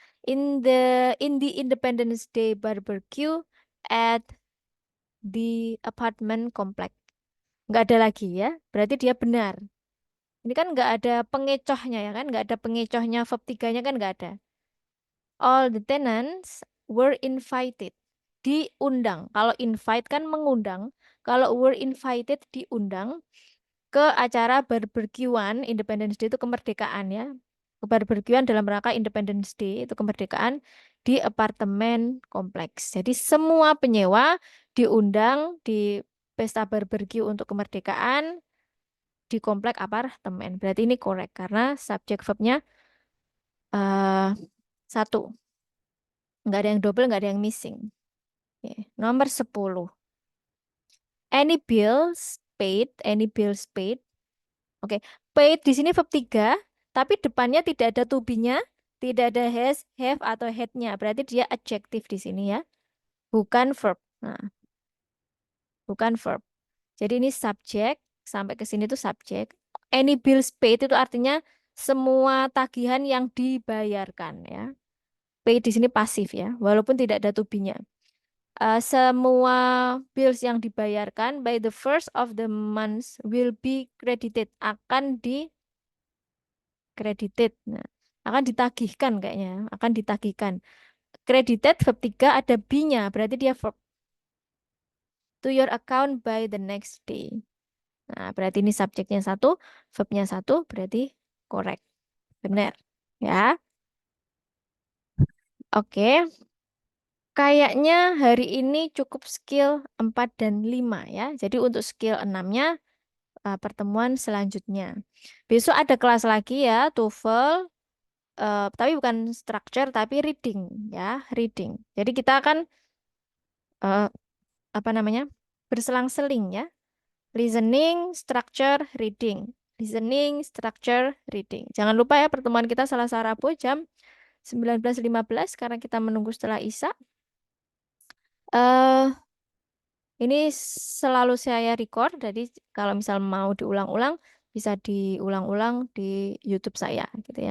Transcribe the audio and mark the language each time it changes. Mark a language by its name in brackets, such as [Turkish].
[English] In the Independence Day barbecue at the apartment complex. [Indonesian] Nggak ada lagi ya. Berarti dia benar. Ini kan nggak ada pengecohnya ya kan? Nggak ada pengecohnya verb 3-nya kan nggak ada. [English] All the tenants were invited. [Indonesian] Diundang. Kalau invite kan mengundang. Kalau were invited diundang ke acara barbekyuan Independence Day itu kemerdekaan ya. Barbekyuan dalam rangka Independence Day itu kemerdekaan di apartemen kompleks. Jadi semua penyewa diundang di pesta barbeque untuk kemerdekaan di komplek apartemen. Berarti ini correct karena subjek verbnya eh satu. Nggak ada yang double, nggak ada yang missing. Oke. Nomor 10. [English] Any bills paid, any bills paid. [Indonesian] Oke, paid di sini verb 3, tapi depannya tidak ada to be-nya, tidak ada has, have, atau had-nya. Berarti dia adjektif di sini ya, bukan verb. Nah, bukan verb. Jadi ini subjek, sampai ke sini tuh subjek. Any bills paid itu artinya semua tagihan yang dibayarkan ya. Paid di sini pasif ya, walaupun tidak ada to be-nya. Semua bills yang dibayarkan [English] by the first of the month will be credited, [Indonesian] akan credited. Nah, akan ditagihkan kayaknya, akan ditagihkan. Credited verb 3 ada be-nya, berarti dia verb. [English] To your account by the next day. [Indonesian] Nah, berarti ini subjeknya satu, verbnya satu, berarti correct. Benar. Ya. Oke. Kayaknya hari ini cukup skill 4 dan 5 ya. Jadi untuk skill 6-nya pertemuan selanjutnya. Besok ada kelas lagi ya, TOEFL, tapi bukan structure tapi reading ya, reading. Jadi kita akan eh, apa namanya? Berselang-seling ya. Listening, structure, reading. Listening, structure, reading. Jangan lupa ya pertemuan kita Selasa Rabu jam 19.15 karena kita menunggu setelah Isya. Eh Ini selalu saya record, jadi kalau misal mau diulang-ulang, bisa diulang-ulang di YouTube saya, gitu ya.